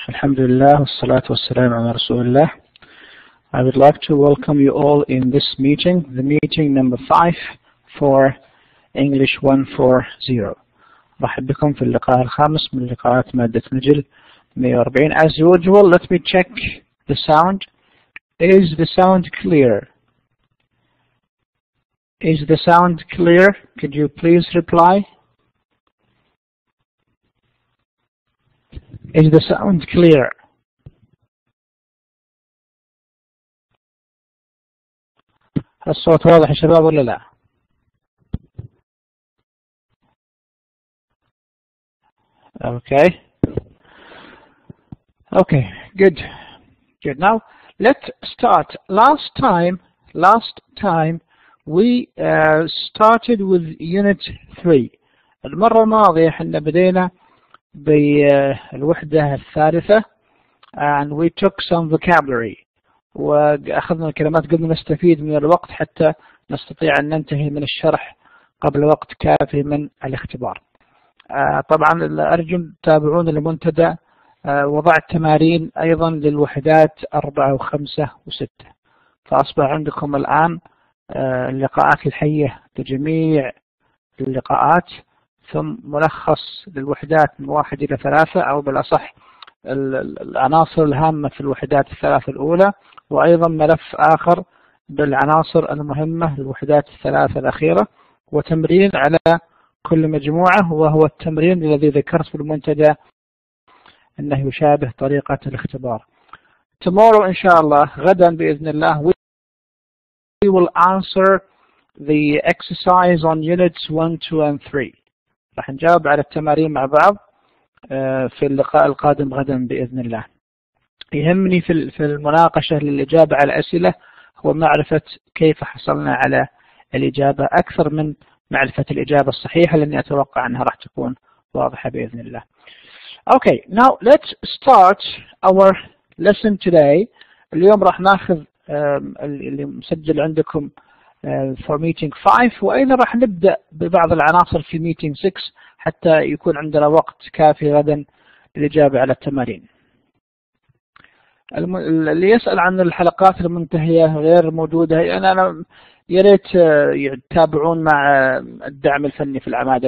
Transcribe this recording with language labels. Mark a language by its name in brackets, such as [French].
[Arabic] الحمد لله والصلاة والسلام على رسول الله. [English] I would like to welcome you all in this meeting, the meeting number 5 for English 140. [Arabic] رحب بكم في اللقاء الخامس من لقاءات مادة نجل 140. [English] As usual, let me check the sound. Is the sound clear? Is the sound clear? Could you please reply? Is the sound clear? [Arabic] الصوت واضح يا شباب ولا لا؟ Okay. [English] Okay, good. Good. Now let's start. Last time we started with unit 3. [Arabic] المرة الماضية احنا بدينا بالوحدة الثالثة [English] and we took some vocabulary [Arabic] وأخذنا الكلمات قبل نستفيد من الوقت حتى نستطيع أن ننتهي من الشرح قبل وقت كافي من الاختبار. طبعا أرجو تتابعون المنتدى. وضعت تمارين أيضا للوحدات 4 و5 و6 فأصبح عندكم الآن اللقاءات الحية لجميع اللقاءات ثم ملخص للوحدات من 1 إلى 3 أو بالأصح العناصر الهامة في الوحدات الثلاث الأولى وأيضا ملف آخر بالعناصر المهمة للوحدات الثلاث الأخيرة وتمرين على كل مجموعة وهو التمرين الذي ذكرت في المنتدى أنه يشابه طريقة الاختبار. [English] Tomorrow [Arabic] إن شاء الله غدا بإذن الله [English] we will answer the exercise on units 1, 2 and 3. [Arabic] راح نجاوب على التمارين مع بعض في اللقاء القادم غدا بإذن الله. يهمني في المناقشة للإجابة على الأسئلة هو معرفة كيف حصلنا على الإجابة أكثر من معرفة الإجابة الصحيحة لأني أتوقع أنها راح تكون واضحة بإذن الله. [English] Okay, now let's start our lesson today. [Arabic] اليوم راح ناخذ اللي مسجل عندكم [English] for meeting 5 [Arabic] وأيضا راح نبدأ ببعض العناصر في meeting 6 حتى يكون عندنا وقت كافي غدا للإجابة على التمارين. اللي يسأل عن الحلقات المنتهية غير موجودة يعني أنا ياريت تتابعون مع الدعم الفني في العمادة.